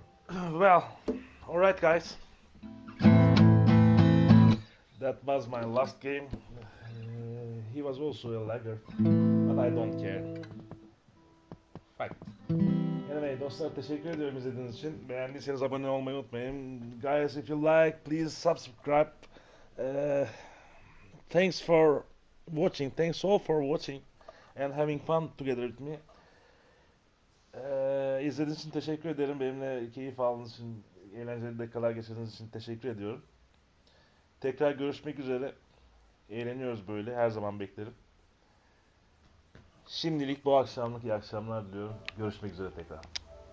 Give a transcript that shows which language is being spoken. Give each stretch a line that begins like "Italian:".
English: Well, alright guys. That was my last game. He was also a laggard, but I don't care. Fight.
Turkish: Anyway dostlar, teşekkür ediyorum izlediğiniz için. Beğendiyseniz abone olmayı unutmayın.
English: Guys, if you like, please subscribe. Thanks for watching. Thanks all for watching and having fun together with me.
Turkish: İzlediğiniz için teşekkür ederim. Benimle keyif aldığınız için, eğlenceli dakikalar geçirdiğiniz için teşekkür ediyorum. Tekrar görüşmek üzere. Eğleniyoruz böyle. Her zaman beklerim. Şimdilik bu akşamlık iyi akşamlar diliyorum. Görüşmek üzere tekrar.